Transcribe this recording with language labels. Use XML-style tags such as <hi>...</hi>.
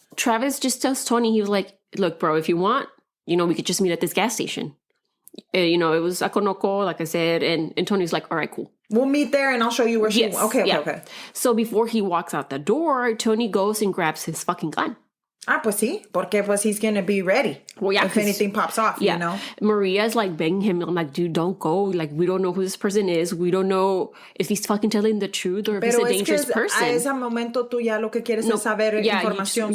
<en>Travis just tells Tony, he was like, look, bro, if you want, we could just meet at this gas station. It was a Conoco, like I said. And Tony's like, all right, cool. We'll meet there and I'll show you where she went. Okay. So before he walks out the door, Tony goes and grabs his fucking gun.</en> <es>Ah, pues sí, porque pues</es> <en>he's gonna be ready. Well, yeah, if anything pops off, you know. Maria's like begging him. I'm like, dude, don't go. Like, we don't know who this person is. We don't know if he's fucking telling the truth or if he's a dangerous person.</en> <es>A ese momento tú ya lo que quieres es saber información.</es>